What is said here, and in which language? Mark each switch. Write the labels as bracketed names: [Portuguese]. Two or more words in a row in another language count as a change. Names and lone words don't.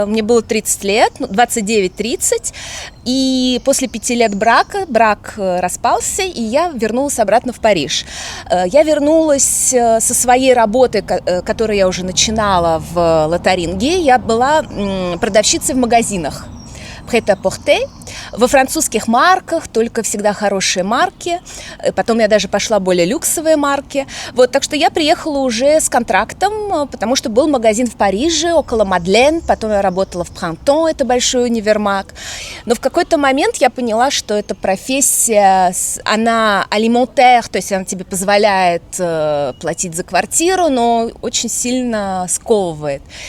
[Russian] Мне было 30 лет, 29-30, и после 5 лет брак распался, и я вернулась обратно в Париж. Я вернулась со своей работы, которую я уже начинала в Лотаринге. Я была продавщицей в магазинах. [French] Prêt-à-porter, [Russian] во французских марках, только всегда хорошие марки. Потом я даже пошла более люксовые марки. Вот, так что я приехала уже с контрактом, потому что был магазин в Париже, около Мадлен. Потом я работала в Printemps, это большой универмаг. Но в какой-то момент я поняла, что эта профессия, она alimentaire, то есть она тебе позволяет платить за квартиру, но очень сильно сковывает.